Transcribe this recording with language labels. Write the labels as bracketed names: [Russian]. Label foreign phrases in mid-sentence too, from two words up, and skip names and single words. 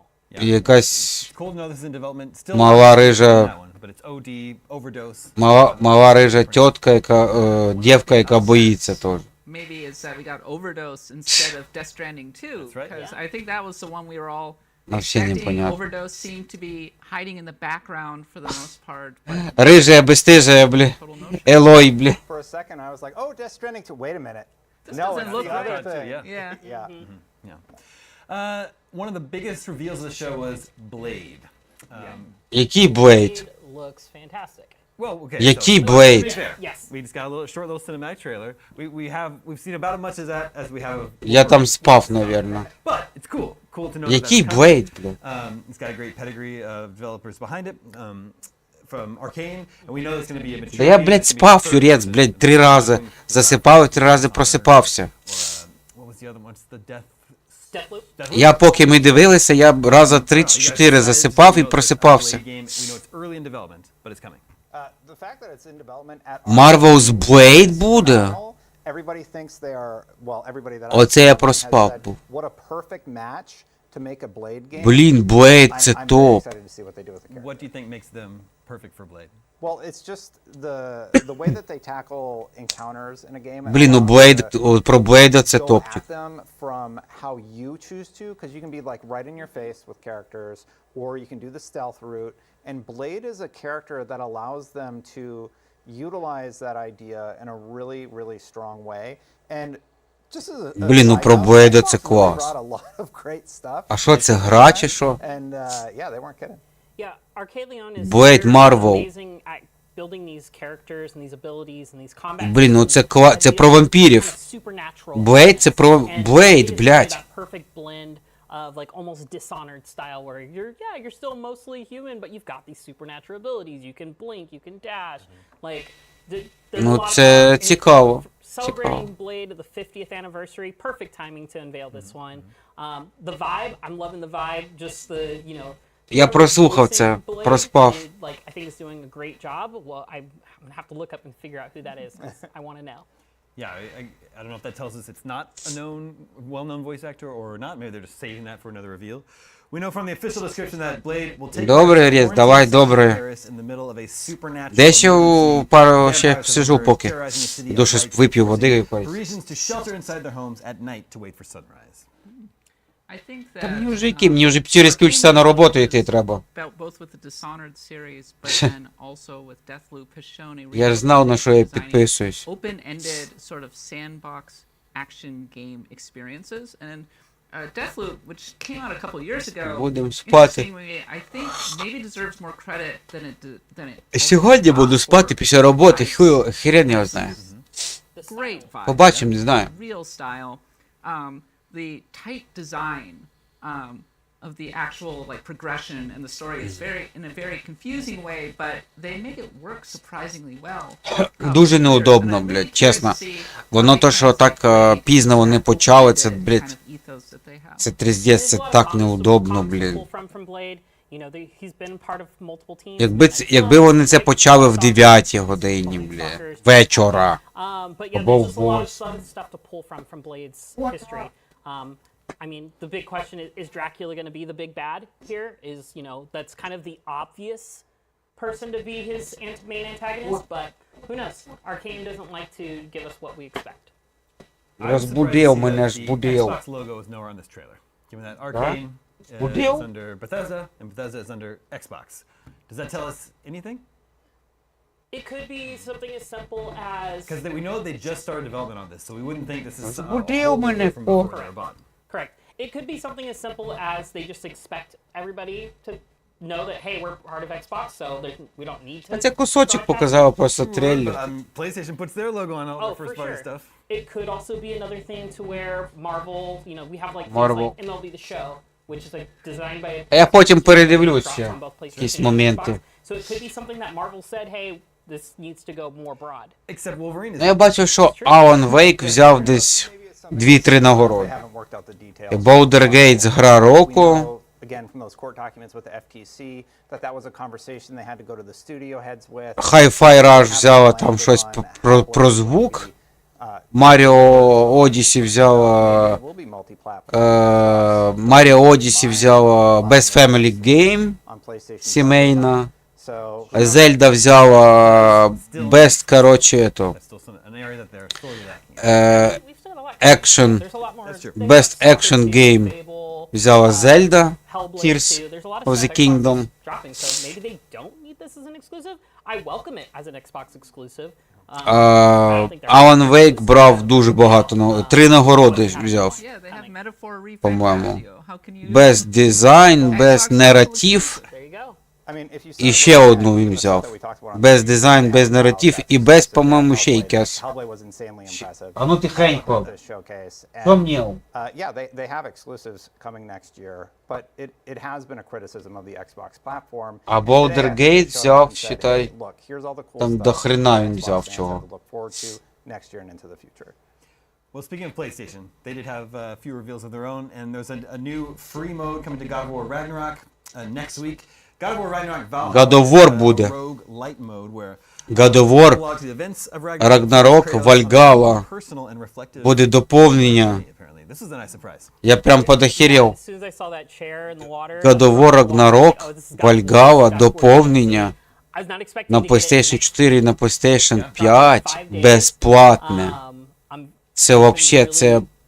[Ukrainian] Якась [English] Cool to know this is in development. Still [Ukrainian] мала рижа... [English] that one, but it's OD, overdose. [Ukrainian] Мала рижа тітка, яка... Дівка, яка боїться теж. [English] Maybe it's that we got Overdose instead of Death Stranding 2, because I think that was the one we were all [Ukrainian] Вообще [English] expecting. [Ukrainian] непонятно. [English] Overdose seemed to be hiding in the background for the most part. [Ukrainian] Рижа, бестижа, бля. Елой, бля. [English] For a second, I was like, oh, Death Stranding 2. Wait a minute. This No, doesn't it's look the other right. thing. Yeah. Yeah. One of the biggest reveals of the show was Blade. [Ukrainian] Який Блейд? [English] Looks fantastic. Well, okay. [Ukrainian] Який [English] so, [Ukrainian] Блейд? [English] to be fair, Yes. We just got a short little cinematic trailer. We've seen about as much as that as we have. [Ukrainian] Я там спав, наверное. [English] But it's cool. Cool to know. [Ukrainian] Який [English] that that's [Ukrainian] Блейд, бля? [English] coming. It's got a great pedigree of developers behind it. From Arcane, and we know it's going to be a mature. [Ukrainian] Да я, блядь, спав, юрець, блядь, 3 рази. Засипав і 3 рази просипався. [English] What was the other one? It's the Death. Deathloop. [Ukrainian] Я поки ми дивилися, я раза 3 чи 4 засипав і просипався. [English] We know it's early in development, but it's coming. The fact that it's in development at [Ukrainian] Marvel's Blade буде? [English] Everybody thinks they are, well, everybody that [Ukrainian] Оце я [English] has [Ukrainian] проспав [English] said, [Ukrainian] був. [English] what a perfect match to make a Blade game. [Ukrainian] Блін, Блейд, це [English] I'm very [Ukrainian] топ. [English] excited to see what they do with the character. What do you think makes them perfect for Blade? Well, it's just the way that they tackle encounters in a game. and [Ukrainian] Блін, ну [English] allow you [Ukrainian] Блейд, [English] to [Ukrainian] про Блейда це [English] go [Ukrainian] топчик. [English] at them from how you choose to, because you can be like right in your face with characters, or you can do the stealth route. And Blade is a character that allows them to utilize that idea in a really, really strong way. And just as a [Ukrainian] Блін, ну [English] side [Ukrainian] про [English] note, [Ukrainian] Блейда [English] Xbox [Ukrainian] це [English] really [Ukrainian] клас. [English] brought a lot of great stuff. [Ukrainian] А що це, гра чи що? [English] And yeah, they weren't kidding. Yeah, Arcade Leon is Blade very Marvel. amazing at building these characters and these abilities and these combat. [Ukrainian] Блін, ну це [English] systems. [Ukrainian] це [English] And [Ukrainian] про [English] these [Ukrainian] вампірів. [English] kind of supernatural [Ukrainian] Блейд це про... [English] elements. And [Ukrainian] Блейд, [English] it is [Ukrainian] блядь. [English] that perfect blend of like almost Dishonored style where you're still mostly human, but you've got these supernatural abilities. You can blink, you can dash. Like there's a [Ukrainian] Ну [English] lot of [Ukrainian] це [English] and [Ukrainian] цікаво. [English] celebrating Blade the 50th anniversary, perfect timing to unveil this one. The vibe, I'm loving the vibe, just the, you know, [Ukrainian] Я прослухав це, проспав. [English] like I think it's doing a great job. Well, I'm gonna have to look up and figure out who that is because I want to know. Yeah, I don't know if that tells us it's not a well-known voice actor or not. Maybe they're just saving that for another reveal. We know from the official description that Blade will take [Ukrainian] Добре, Рєз, давай, добре. Дещо пару ще сижу поки. Йду щось вип'ю води якоїсь. [English] I think [Ukrainian] Та [English] that [Ukrainian] мені вже які, мені вже через півчаса на роботу йти треба. [English] about both with the Dishonored series, but then also with Deathloop has shown a [Ukrainian] Я ж знав, на що я підписуюсь. [English] open-ended sort of sandbox action game experiences. And Deathloop, which came out a couple years ago, [Ukrainian] Будем спати. [English] interestingly, I think maybe deserves more credit than it. [Ukrainian] Сьогодні буду спати після роботи, хрен його знає. [English] Great vibe. [Ukrainian] Побачимо, не знаю. [English] Real style. The tight design of the actual like progression and the story is very in a very confusing way, but they make it work surprisingly well. [Ukrainian] Дуже неудобно, блядь, чесно. Воно то, що так пізно вони почали, це, блядь, це тріздець, це так неудобно, блядь. Якби вони це почали в 9 годині, блядь, вечора, або в 8. [English] I mean, the big question is Dracula going to be the big bad here? Is, you know, that's kind of the obvious person to be his main antagonist, but who knows? Arcane doesn't like to give us what we expect. [Ukrainian] Розбудив мене, збудив. [English] Xbox logo is nowhere on this trailer. Given that Arcane is under Bethesda and Bethesda is under Xbox. Does that tell us anything? It could be something as simple as... Because we know they just started development on this, so we wouldn't think this is [Ukrainian] Збудив мене, [English] from before they were bought. Correct. It could be something as simple as they just expect everybody to know that, hey, we're part of Xbox, so we don't need to... [Ukrainian] Це кусочок показав просто трейлер. [English] PlayStation puts their logo on all the first party stuff. It could also be another thing to where Marvel, you know, we have like Marvel. things like MLB The Show, which is like designed by... [Ukrainian] А я потім передивлюся якісь моменти. [English] So it could be something that Marvel said, hey, this needs to go more broad. Except Wolverine is... [Ukrainian] Я бачив, що Alan Wake взяв десь 2-3 нагороди. Baldur's Gate гра року. Hi-Fi Rush взяла там щось про звук. Mario Odyssey взяла Best Family Game сімейна. Зельда взяла Best, короче, это Action, Best Action Game взяла Zelda, Tears of the Kingdom. [English] So maybe they don't need this as an exclusive. I welcome it as an Xbox exclusive. [Ukrainian] Alan Wake брав дуже багато, 3 нагороди взяв, по-моєму. Best Design, Best Narrative. І ще одну він взяв. Без дизайн, без наратив і без, по-моєму, ще якась. А ну тихенько. Що мені? А Baldur's Gate взяв, считай, там до хрена він взяв чого. [English] Well, speaking of PlayStation, they did have a few reveals of their own, and there's a new free mode coming to God of War Ragnarok next week. [Ukrainian] God of War буде. God of War, Ragnarok, Valhalla. Буде доповнення. Я прям подохерел. God of War, Ragnarok, Valhalla, доповнення. На PlayStation 4 і на PlayStation 5 безплатне. Це вообще, це...